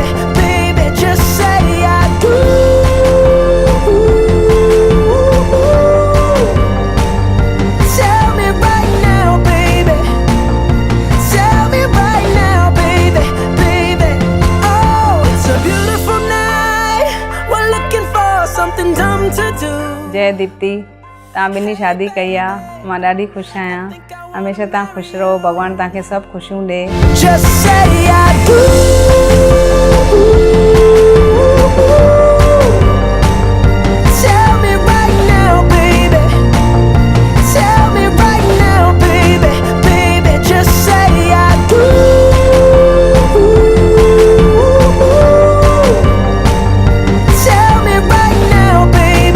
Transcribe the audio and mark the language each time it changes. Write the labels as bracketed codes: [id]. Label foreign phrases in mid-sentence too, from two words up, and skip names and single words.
[en] Baby, just say I do. Tell me right now, baby. Tell me right now, baby. Baby, oh, it's a beautiful night. We're looking for something dumb to do. [sd] जय दीप्ति, तव्हां ॿिन्ही शादी कई आहे, मां ॾाढी ख़ुशि आहियां। हमेशह तव्हां ख़ुशि रहो, भॻवानु तव्हांखे सभु ख़ुशियूं ॾे। [en] Just say I do. Tell me right now, baby. Tell me right now, baby. Baby, just say I do. Tell me right now, baby.